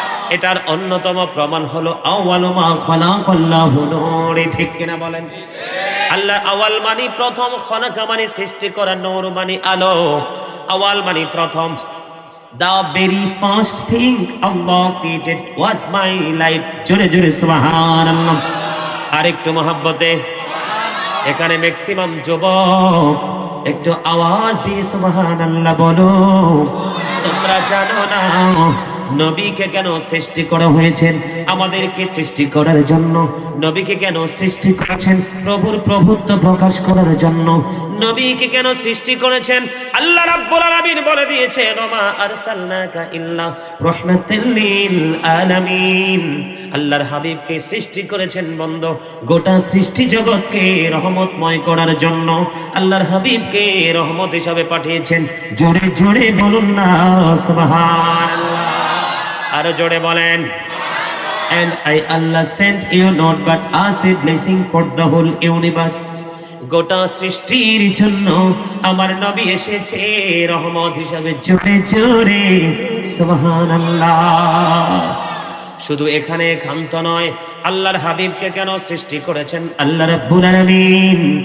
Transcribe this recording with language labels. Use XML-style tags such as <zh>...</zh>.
<bn>এটার অন্যতম প্রমাণ হলো</bn> <ar>আউয়ালু মা খালাকাল্লাহু নূর।</ar> <bn>ঠিক কিনা বলেন? আল্লাহ আওয়াল মানে প্রথম, খালাকা মানে সৃষ্টি করা, নূর মানে আলো। আওয়াল মানে প্রথম।</bn> <en>The very first thing Allah created was my light।</en> <bn>জোরে জোরে সুবহানাল্লাহ। আরেকটু মহব্বতে, এখানে ম্যাক্সিমাম যুবক একটু আওয়াজ দিয়ে সুবহানাল্লাহ বলো। তোমরা জানো না নবীকে কেন সৃষ্টি করা হয়েছে? আমাদেরকে সৃষ্টি করার জন্য। নবীকে কেন সৃষ্টি করেছেন? প্রভুর প্রভুত্ব প্রকাশ করার জন্য। নবীকে কেন সৃষ্টি করেছেন? আল্লাহ রাব্বুল আলামিন বলে দিয়েছেন</bn> <ar>ওমা আরসালনাকা ইল্লা রাহমাতাল লিল আলামিন।</ar> <bn>আল্লাহর হাবিবকে সৃষ্টি করেছেন বন্ধু গোটা সৃষ্টি জগৎকে রহমতময় করার জন্য। আল্লাহর হাবিবকে রহমত হিসাবে পাঠিয়েছেন। জোরে জোরে বলুন না সুবহানাল্লাহ। আরো জোরে বলেন।</bn> <en>and I Allah sent you not but as a blessing for the whole universe.</en> <bn>গোটা সৃষ্টির জন্য আমার নবী এসেছে রহমত হিসাবে। জোরে জোরে সুবহানাল্লাহ। শুধু এখানে ক্ষান্ত নয়, আল্লাহর হাবিবকে কেন সৃষ্টি করেছেন আল্লাহ রাব্বুল আলামিন?</bn>